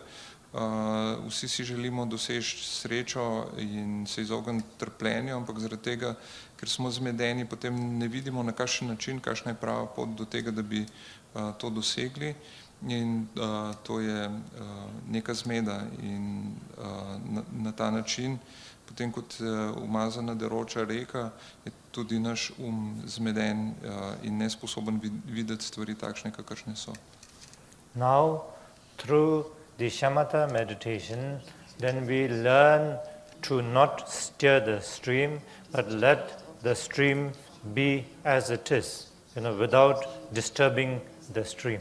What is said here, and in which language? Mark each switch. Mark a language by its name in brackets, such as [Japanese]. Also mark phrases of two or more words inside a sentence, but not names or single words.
[Slovenian] Vsi si želimo doseči srečo in se izogniti trpljenju, ampak zaradi tega, ker smo zmedeni, potem ne vidimo, na kakšen način, kakšna je prava pot do tega, da bi to dosegli, in to je neka zmeda, in na ta način, potem kot umazana deroča reka, je tudi naš zmeden in nesposoben videti stvari takšne, kakršne so. [English] Now, through the shamatha meditation, then we learn to not steer the stream, but let the stream be as it is, without disturbing the stream.